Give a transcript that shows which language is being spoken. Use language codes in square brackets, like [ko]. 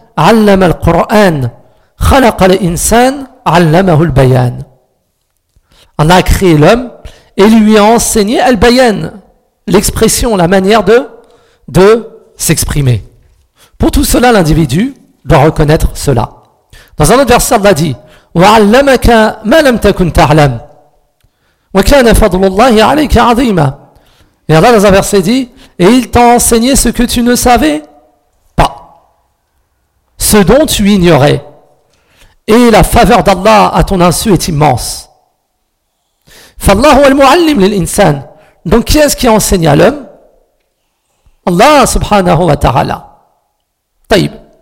[ar] Allama al-Qur'an. Khalaqa al-insan, allamahu al-bayan. [fr] On a créé l'homme et lui a enseigné al-bayan, l'expression, la manière de s'exprimer. Pour tout cela, l'individu doit reconnaître cela. Dans un autre verset, Allah dit [ar] وَعَلَّمَكَ مَا لَمْ تَكُنْ تَعْلَمْ وَكَانَ فَضْلُ اللَّهِ عَلَيْكَ عَظِيمًا. [fr] Et Allah dans un verset dit et il t'a enseigné ce que tu ne savais pas, ce dont tu ignorais, et la faveur d'Allah à ton insu est immense. [ar] فَاللَّهُ وَالْمُعَلِّمْ لِلْإِنسَانِ. [fr] Donc qui est-ce qui enseigne à l'homme? Allah subhanahu wa ta'ala. Taïb.